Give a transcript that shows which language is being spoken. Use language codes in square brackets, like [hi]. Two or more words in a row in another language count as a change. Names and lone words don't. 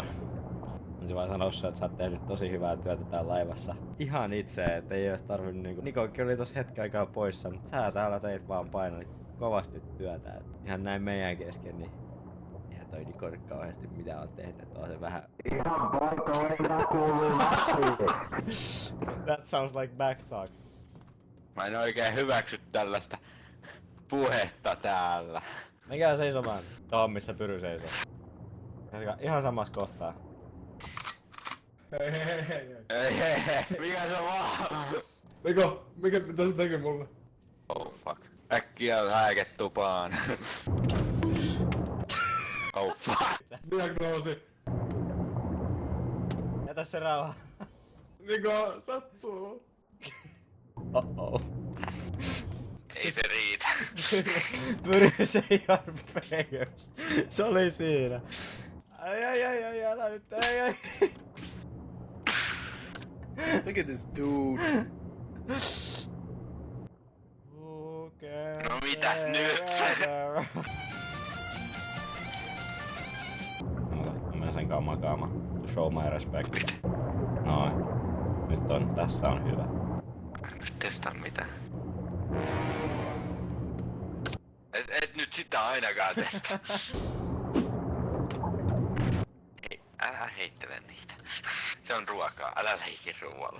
[fi] Mä vaan sanoa sulle, että sä oot tehnyt tosi hyvää työtä täällä laivassa. Ihan itse, et ei ois tarvinnut niinku... Nikokin oli tossa hetken aikaa poissa, mutta sä täällä teit vaan painoit kovasti työtä. Et ihan näin meidän kesken, niin... Eihän toi Niko nyt kauheasti mitä on tehnyt, on se vähän... Ihan paikalla kuuluu [en] That sounds like backtalk. [fi] Mä en oikein hyväksy tällaista puhetta täällä. Menkää seisomaan tohon missä Pyry seisoo. Ihan samassa kohtaa. Hei. Mikä se vaan? Niko, mitä se teki mulle? [en] Oh fuck. [fi] Äkkiä lääketupaan. [en] Oh fuck. [fi] Diagnoosi. Jätä se rauha. Niko, sattuu. Oh. Ei se riitä. [en] Pyry se your prayers. [fi] Se oli siinä. Ai, älä nyt, ai. [en] Look at this dude. [fi] No mitäs nyt? Mä menen sen kanssa makaamaan. [en] To show my respect. [fi] Noin. Nyt on, tässä on hyvä. Nyt testaa mitään. Et nyt sitä ainakaan testaa. Ei, älä heittele niitä. Se on ruokaa, älä leikki ruoalla.